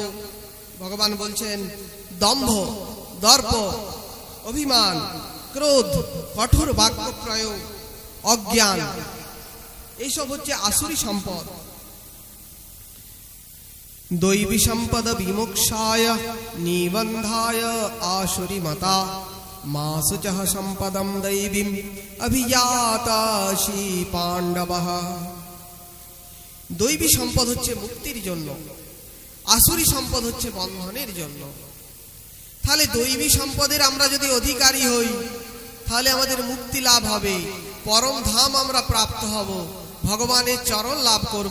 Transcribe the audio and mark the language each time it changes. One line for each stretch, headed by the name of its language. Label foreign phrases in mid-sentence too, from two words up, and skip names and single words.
Bangla: ভগবান বলছেন দম্ভ, দর্প, অভিমান, ক্রোধ, কঠোর বাক্য প্রয়োগ, অজ্ঞান, এইসব হচ্ছে আসুরি সম্পদ।
Sanskrit: দৈবী সম্পদ বিমোক্ষায় নিবন্ধায় আসুরি মতা মাসুচঃ সম্পদম দৈবীম অভিজাতাসি পাণ্ডবঃ।
Bangla: দৈবী সম্পদ হচ্ছে মুক্তির জন্য, আসুরি সম্পদ হচ্ছে বন্ধনের জন্য। তাহলে দৈবী সম্পদের আমরা যদি অধিকারী হই, তাহলে আমাদের মুক্তি লাভ হবে, পরম ধাম আমরা প্রাপ্ত হব, ভগবানের চরণ লাভ করব।